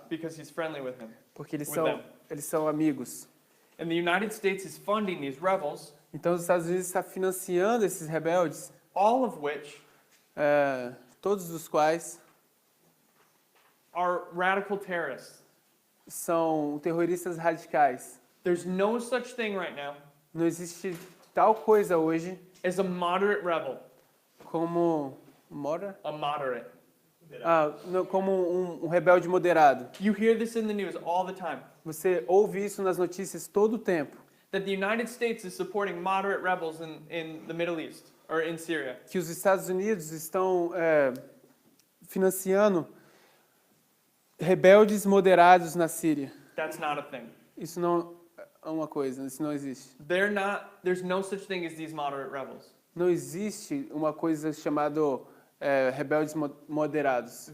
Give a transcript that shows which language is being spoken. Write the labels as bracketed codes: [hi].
[en] because he's friendly with him. [pt] porque eles [en] With them. [pt] são amigos. [en] And the United States is funding these rebels, [pt] Então os Estados Unidos estão financiando esses rebeldes, [en] all of which [pt] todos os quais [en] are radical terrorists. [pt] são terroristas radicais. [en] There's no such thing right now [pt] Não existe tal coisa hoje [en] as a moderate rebel. [pt] como [en] A moderate. [pt] como um rebelde moderado. [en] You hear this in the news all the time. [pt] Você ouve isso nas notícias todo o tempo, [en] That the United States is supporting moderate rebels in the Middle East or in Syria. [pt] que os Estados Unidos estão financiando rebeldes moderados na Síria. [en] That's not a thing. [pt] Isso não é uma coisa, isso não existe. [en] There's no such thing as these moderate rebels. [pt] Não existe uma coisa chamada rebeldes moderados.